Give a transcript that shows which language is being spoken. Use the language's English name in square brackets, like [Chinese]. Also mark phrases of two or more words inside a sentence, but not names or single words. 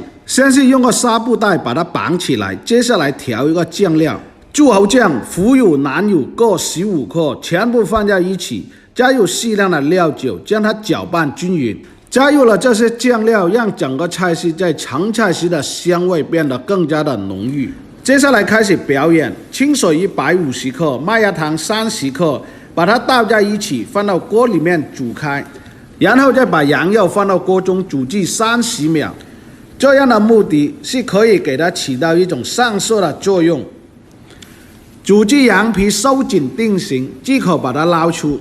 [Chinese] 先是用個紗布袋把它綁起來，接下來調一個醬料：柱侯醬、腐乳、南乳各15克，全部放在一起，加入適量的料酒，將它攪拌均勻。加入了這些醬料，讓整個菜式在成菜時的香味變得更加的濃郁。接下來開始表演：清水150克，麥芽糖30 克，把它倒在一起，放到鍋裡面煮開，然後再把羊肉放到鍋中煮至30秒。這樣的目的是可以給它起到一種上色的作用。煮至羊皮收緊定型，即可把它撈出。